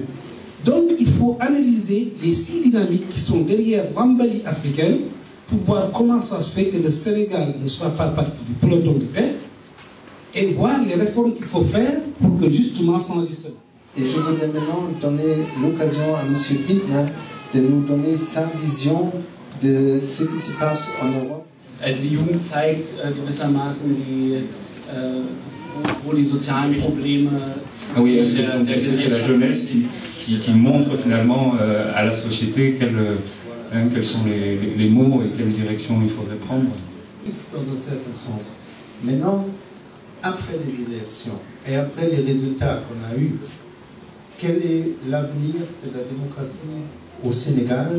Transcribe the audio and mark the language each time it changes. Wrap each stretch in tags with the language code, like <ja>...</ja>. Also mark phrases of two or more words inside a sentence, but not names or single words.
<fr>Donc, il faut analyser les 6 dynamiques qui sont derrière l'embalie africaine pour voir comment ça se fait que le Sénégal ne soit pas partie du peloton de tête et voir les réformes qu'il faut faire pour que justement changer cela. Et je voudrais maintenant donner l'occasion à M. Bittner de nous donner sa vision de ce qui se passe en Europe.</fr> <de>Also die Jugend zeigt gewissermaßen wo die sozialen Probleme...</de> <fr>Ah oui, c'est la jeunesse qui montre finalement à la société quels sont les mots et quelle direction il faudrait prendre. Dans un certain sens. Maintenant, après les élections et après les résultats qu'on a eus, quel est l'avenir de la démocratie au Sénégal?</fr>